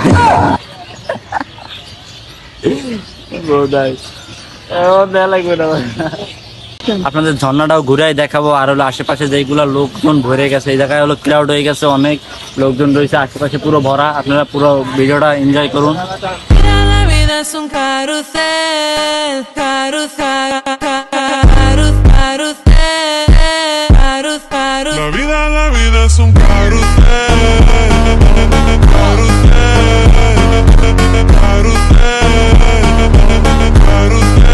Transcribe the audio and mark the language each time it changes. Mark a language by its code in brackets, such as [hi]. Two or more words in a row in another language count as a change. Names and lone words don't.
[bn] আপনাদের ঝর্ণাটাও ঘুরাই দেখাবো, আর হলো আশেপাশে যেগুলো লোকজন ভরে গেছে, এই জায়গায় হলো ক্রাউড হয়ে গেছে, অনেক লোকজন রয়েছে, আশেপাশে পুরো ভরা। আপনারা পুরো ভিডিওটা এনজয় করুন। [es] Es un carrusel, carrusel, carrusel, carrusel. La vida es un carrusel, carrusel, carrusel, carrusel.